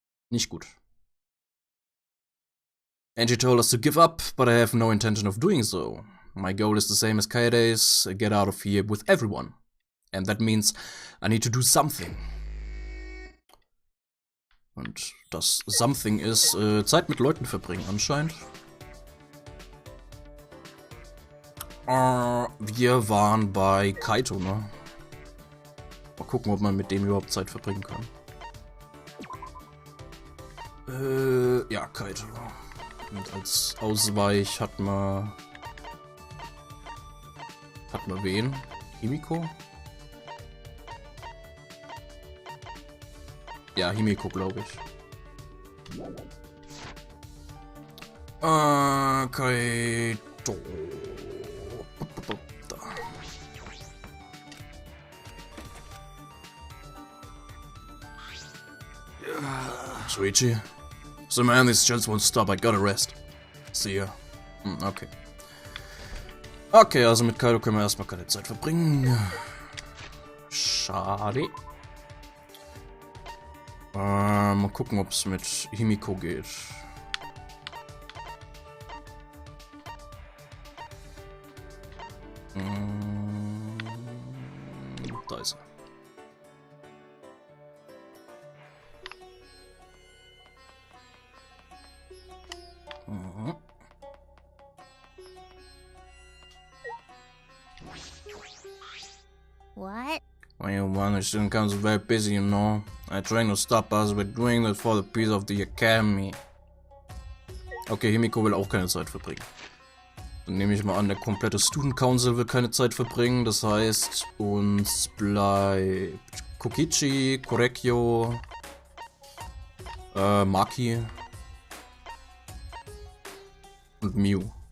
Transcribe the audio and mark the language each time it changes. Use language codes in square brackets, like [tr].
[de] Nicht gut. [en] Angie told us to give up, but I have no intention of doing so. My goal is the same as Kaede's, get out of here with everyone. And that means I need to do something. [de] Und das Something ist Zeit mit Leuten verbringen anscheinend. Wir waren bei Kaito, ne? Mal gucken, ob man mit dem überhaupt Zeit verbringen kann. Ja, Kaito. Und als Ausweich hat man wen? Himiko? Ja, Himiko, glaube ich. Kaito. Da. Shuichi. [en] So man, these chills won't stop, I gotta rest. See ya. Okay. [de] Okay, also mit Kaido können wir erstmal keine Zeit verbringen. Schade. Mal gucken, ob es mit Himiko geht. Da ist er. [en] What? Well, the student council is very busy, you know. I I trying to stop us. We're doing that for the peace of the academy. [de] Okay, Himiko will auch keine Zeit verbringen. Dann nehme ich mal an, der komplette Student Council will keine Zeit verbringen. Das heißt, uns bleibt Kokichi, Korekyo, Maki und Miu.